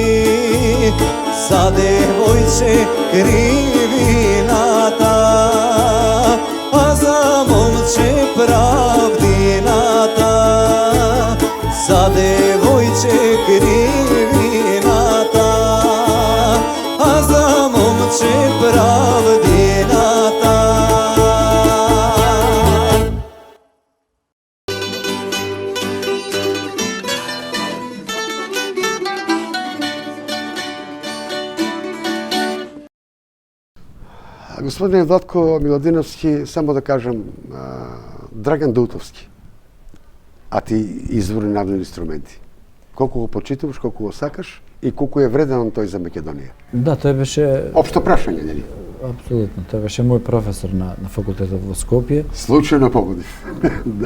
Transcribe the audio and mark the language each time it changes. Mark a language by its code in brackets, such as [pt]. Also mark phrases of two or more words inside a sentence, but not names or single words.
[mk] За девојче кривината, а за момче правдината. За девојче кривината, а за момче правдината. Gospodine Vlatko Milodinovski, [sr] samo da kažem, [mk] Dragan Дутовски, а ти изворни народни инструменти. Колку го почитуваш, колку го сакаш и колку е вреден тој за Македонија? Да, тој беше... Општо прашање, нели? Апсолутно, тој беше мој професор на факултетот во Скопје. Случајно погодив. Да.